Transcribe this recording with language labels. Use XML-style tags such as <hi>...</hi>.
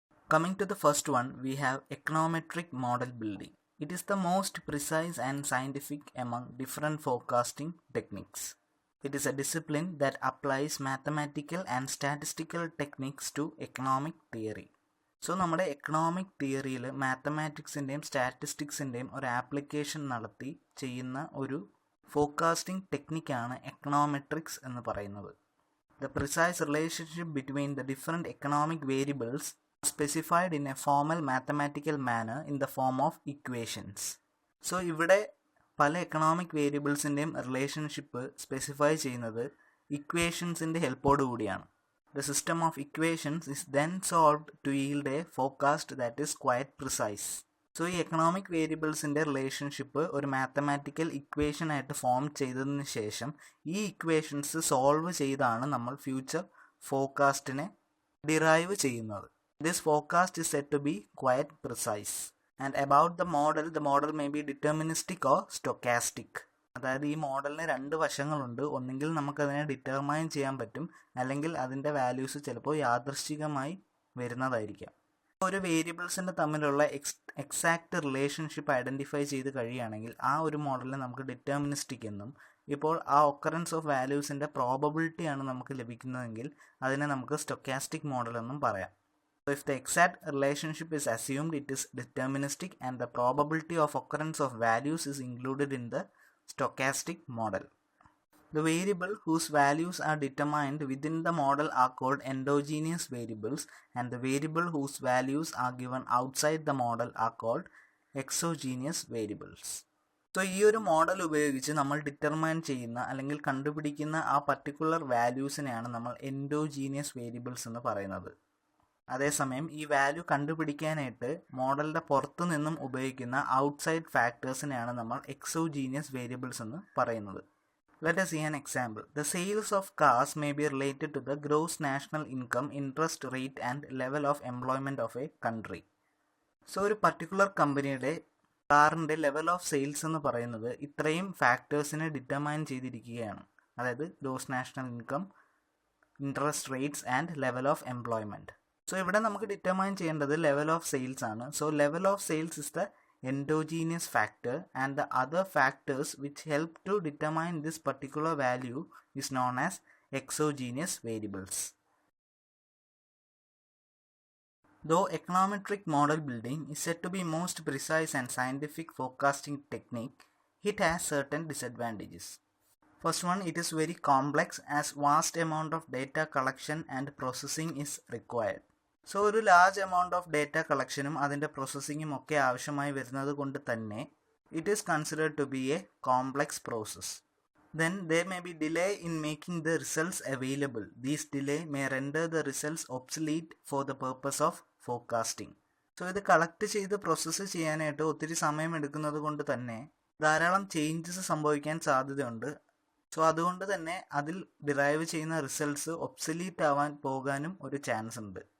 <en>Coming to the first one, we have econometric model building. It is the most precise and scientific among different forecasting techniques. It is a discipline that applies mathematical and statistical techniques to economic theory.</en> <ml>So, നമ്മുടെ economic തിയറിയിൽ മാത്തമാറ്റിക്സിൻ്റെയും സ്റ്റാറ്റിസ്റ്റിക്സിൻ്റെയും ഒരു application നടത്തി ചെയ്യുന്ന ഒരു forecasting ടെക്നിക്കാണ് econometrics എന്ന് പറയുന്നത്.</ml> <en>The precise relationship between the different economic variables specified in a formal mathematical manner in the form of equations.</en> <ml>So ഇവിടെ പല എക്കണോമിക് വേരിയബിൾസിൻ്റെയും റിലേഷൻഷിപ്പ് സ്പെസിഫൈ ചെയ്യുന്നത് ഇക്വേഷൻസിൻ്റെ ഹെൽപ്പോടു കൂടിയാണ്.</ml> <en>The system of equations is then solved to yield a forecast that is quite precise.</en> <ml>So ഈ economic വേരിയബിൾസിൻ്റെ relationship ഒരു mathematical equation ആയിട്ട് form ചെയ്തതിന് ശേഷം ഈ ഇക്വേഷൻസ് സോൾവ് ചെയ്താണ് നമ്മൾ ഫ്യൂച്ചർ ഫോർകാസ്റ്റിനെ ഡിറൈവ് ചെയ്യുന്നത്.</ml> <en>This forecast is said to be quite precise. And about the model may be deterministic or stochastic.</en> <ml>അതായത് ഈ മോഡലിന് രണ്ട് വശങ്ങളുണ്ട്. ഒന്നെങ്കിൽ നമുക്കതിനെ ഡിറ്റർമൈൻ ചെയ്യാൻ പറ്റും, അല്ലെങ്കിൽ അതിൻ്റെ വാല്യൂസ് ചിലപ്പോൾ യാദൃശ്ചികമായി വരുന്നതായിരിക്കാം. ഒരു വേരിയബിൾസിൻ്റെ തമ്മിലുള്ള എക്സാക്റ്റ് റിലേഷൻഷിപ്പ് ഐഡൻറ്റിഫൈ ചെയ്ത് കഴിയുകയാണെങ്കിൽ ആ ഒരു മോഡലിനെ നമുക്ക് ഡിറ്റർമിനിസ്റ്റിക് എന്നും, ഇപ്പോൾ ആ ഒക്കറൻസ് ഓഫ് വാല്യൂസിൻ്റെ പ്രോബബിലിറ്റിയാണ് നമുക്ക് ലഭിക്കുന്നതെങ്കിൽ അതിനെ നമുക്ക് സ്റ്റൊക്കാസ്റ്റിക് മോഡൽ എന്നും പറയാം.</ml> <en>So if the exact relationship is assumed, it is deterministic and the probability of occurrence of values is included in the stochastic model. The variable whose values are determined within the model are called endogenous variables, and the variable whose values are given outside the model are called exogenous variables.</en> <ml>So ഈ ഒരു model ഉപയോഗിച്ച് നമ്മൾ determine ചെയ്യുന്ന അല്ലെങ്കിൽ കണ്ടുപിടിക്കുന്ന ആ particular വാല്യൂസിനെയാണ് നമ്മൾ endogenous variables എന്ന് പറയുന്നത്. അതേസമയം ഈ വാല്യൂ കണ്ടുപിടിക്കാനായിട്ട് മോഡലിൻ്റെ പുറത്തു നിന്നും ഉപയോഗിക്കുന്ന ഔട്ട്സൈഡ് ഫാക്ടേഴ്സിനെയാണ് നമ്മൾ എക്സോജീനിയസ് വേരിയബിൾസ് എന്ന് പറയുന്നത്.</ml> <en>Let us see an example. The sales of cars may be related to the gross national income, interest rate and level of employment of a country.</en> <ml>So ഒരു particular കമ്പനിയുടെ കാറിൻ്റെ level of sales എന്ന് പറയുന്നത് ഇത്രയും ഫാക്ടേഴ്സിനെ determine ചെയ്തിരിക്കുകയാണ്. അതായത് gross national income, interest rates and level of employment.</ml> <en>so</en> <ml>ഇവിടെ നമുക്ക് ഡിറ്റർമൈൻ ചെയ്യേണ്ടത് ലെവൽ ഓഫ് സെയിൽസ് ആണ്.</ml> <en>So level of sales is the endogenous factor and the other factors which help to determine this particular value is known as exogenous variables.</en> <ml>Though econometric model building is said to be most precise and scientific forecasting technique, it has certain disadvantages. First one, it is very complex as vast amount of data collection and processing is required. So ഒരു large amount of data കളക്ഷനും അതിൻ്റെ പ്രോസസ്സിങ്ങും ഒക്കെ ആവശ്യമായി വരുന്നത് കൊണ്ട് തന്നെ</ml> <en>It is considered to be a complex process. Then there may be delay in making the results available. These delay may render the results obsolete for the purpose of forecasting.</en> <ml>So ഇത് collect ചെയ്ത് process ചെയ്യാനായിട്ട് ഒത്തിരി സമയം എടുക്കുന്നത് കൊണ്ട് തന്നെ ധാരാളം changes സംഭവിക്കാൻ സാധ്യതയുണ്ട്. സോ അതുകൊണ്ട് തന്നെ അതിൽ ഡിറൈവ് ചെയ്യുന്ന റിസൾട്ട്സ് ഒബ്സലീറ്റ് ആവാൻ പോകാനും ഒരു ചാൻസ് ഉണ്ട്.</ml>